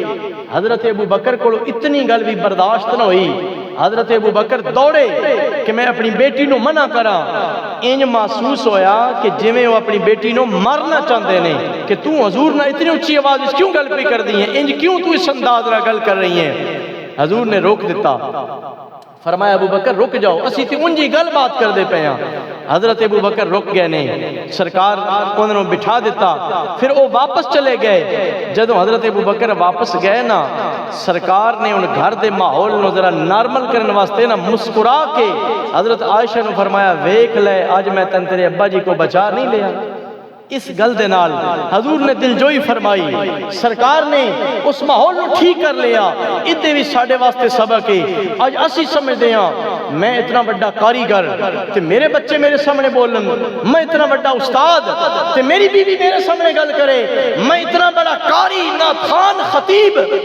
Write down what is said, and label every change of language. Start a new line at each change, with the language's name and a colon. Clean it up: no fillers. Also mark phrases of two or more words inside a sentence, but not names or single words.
Punjabi: حضرت ابو بکر کو اتنی گل بھی برداشت نہ ہوئی، حضرت ابو بکر دوڑے کہ میں اپنی بیٹی نو منع کراں، انج محسوس ہویا کہ جویں وہ اپنی بیٹی نو مارنا چاہتے ہیں کہ تو حضور نہ اتنی اونچی آواز اس کیوں گل پہ کر دی ہے، انج کیوں تو اس انداز نہ گل کر رہی ہیں۔ حضور نے روک دیتا، فرمایا ابو بکر رک جاؤ، اسی تے انجی گل بات کر دے پے ہاں۔ حضرت ابو بکر رک گئے نے، سرکار انہوں نے بٹھا دیتا، پھر وہ واپس چلے گئے۔ جدوں حضرت ابو بکر واپس گئے نا، سرکار نے ان گھر دے ماحول نو ذرا نارمل کرنے واسطے نا مسکرا کے حضرت عائشہ نے فرمایا ویکھ لے اج میں تن تیرے ابا جی کو بچا نہیں لیا۔ اس گل دے نال حضور نے دل جوئی فرمائی، سرکار نے اس ماحول نو ٹھیک کر لیا۔ ادھے بھی ساڈے واسطے سبق ہے۔ اج اسی سمجھدے ہاں میں اتنا بڑا کاریگر تے میرے بچے میرے سامنے بولن، میں اتنا بڑا استاد تے میری بیوی میرے سامنے گل کرے، میں اتنا بڑا قاری ناتھان خطیب۔